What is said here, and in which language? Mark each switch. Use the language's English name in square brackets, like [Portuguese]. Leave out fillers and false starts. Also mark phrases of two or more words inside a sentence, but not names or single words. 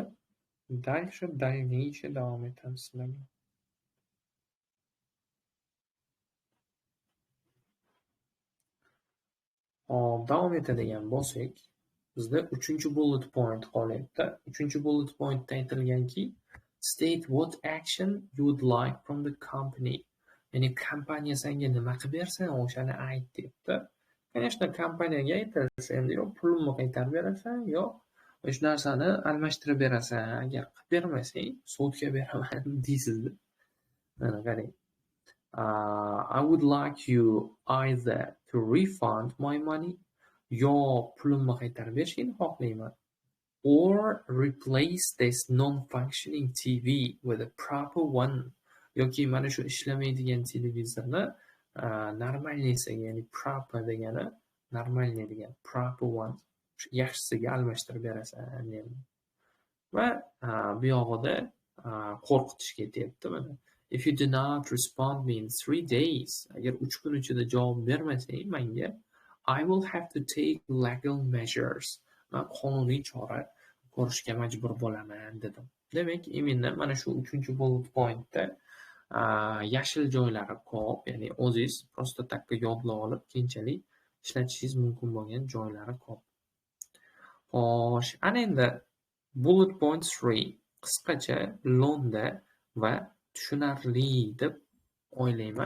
[Uzbek] Dальнейшее davom etamiz sizlar bilan. Hop, davom etadigan bo'lsak, bizda 3- [English] bullet point [Uzbek] qolyapti. 3- [English] bullet pointda [Uzbek] aytilganki, [English] state what action you would like from the company. [Uzbek] Ya'ni kompaniya senga nima qilib bersa, o'shani ayt debdi. Конечно, kompaniyaga aytilsa, endi yo pulimni qaytarib berasan, yo o'sha narsani almashtirib berasan. Agar qilib bermasang, sudga beraman deysizda. Mana qarang. [English] I would like you either to refund my money, [Uzbek] yo pulimni qaytarib berishingni xohlayman, [English] or replace this non-functioning TV with a proper one. [Uzbek] Yoki mana shu ishlamaydigan televizorni normalnisiga, ya'ni proper degani normalniy degan, [English] proper one, [Uzbek] yaxshisiga almashtirib berasan deydi. Va bu yog'ida qo'rqitish ketyapti mana. [English] If you do not respond me in 3 days, [Uzbek] agar 3 kun ichida javob bermasang menga, [English] I will have to take legal measures. [Uzbek] Men qonuniy chora ko'rishga majbur bo'laman dedim. Demak, imенно mana shu 3- [English] bullet pointda [Uzbek] yashil joylari ko'p, ya'ni o'zingiz просто takka yodlab olib, keyinchalik ishlatishingiz mumkin bo'lgan joylari ko'p. Xo'sh, ana endi [English] bullet point [Uzbek] 3 qisqacha, lo'nda va tushunarli deb o'ylayman.